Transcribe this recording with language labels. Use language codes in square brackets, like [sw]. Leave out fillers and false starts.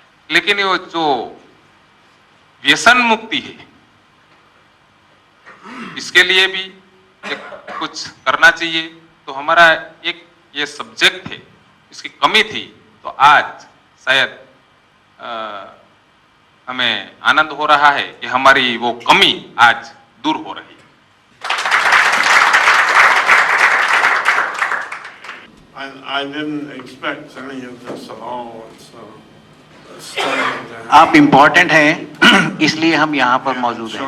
[hi] लेकिन वो जो व्यसन मुक्ति है, इसके लिए भी कुछ करना चाहिए। तो हमारा एक ये सब्जेक्ट है, इसकी कमी थी, तो आज शायद हमें आनंद हो रहा है कि हमारी वो कमी आज दूर हो रही है। [en] I didn't expect any of this at all. It's starting to happen. [hi] आप इम्पोर्टेंट हैं, इसलिए हम यहाँ पर मौजूद हैं।